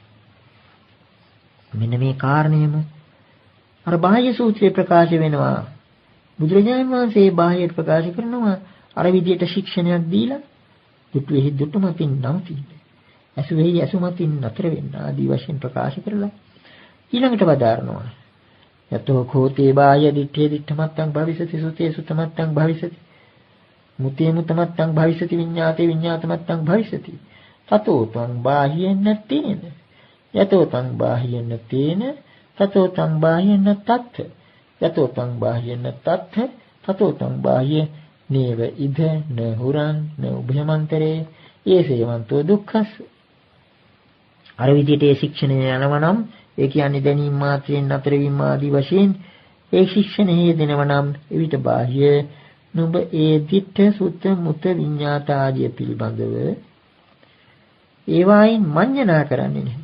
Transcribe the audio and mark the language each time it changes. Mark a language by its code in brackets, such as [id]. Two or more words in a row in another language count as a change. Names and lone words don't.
[si] මෙන්න මේ කාරණේම අර බාහ්‍ය සූත්‍රයේ ප්‍රකාශ වෙනවා. බුදුරජාණන් වහන්සේ බාහ්‍යයට ප්‍රකාශ කරනවා අර විදියට ශික්ෂණයක් දීලා දුටුෙහි දුටුමතින් නවතින්න. ඇසුෙහි ඇසුමතින් නතර වෙන්න ආදී වශයෙන් ප්‍රකාශ කරලා ඊළඟට වදාරනවා. [pi] යතෝ කෝතේ බාහ්‍ය දිත්තේ දිත්තමත්තං භවිසති සුතේ සුතමත්තං භවිසති. මුතේ මුතමත්තං භවිසති විඤ්ඤාතේ විඤ්ඤාතමත්තං භවිසති. තතෝ තං බාහ්‍යේන තේන. යතෝ තං බාහ්‍යේන තේන තතෝ තං බාහ්‍යේන තත්ථ. යතෝ තං බාහ්‍යේන තත්ථ තතෝ තං බාහ්‍ය නේව ඉද න හුරං න උභයමන්තරේ ඒසේවන්තෝ දුක්ඛස්. [si] අර විදිහට ඒ ශික්ෂණය යනවා නම් ඒ කියන්නේ දැනීම මාත්‍රයෙන් නතර වීම ආදී වශයෙන් ඒ ශික්ෂණයේ දෙනවා නම් එවිට බාහ්‍ය නුඹ ඒ [pi] දිට්ඨ සුත්ත මුත විඤ්ඤාත [si] ආදී පිළිබඳව ඒවායින් මඤ්ඤණා කරන්නේ නැහැ.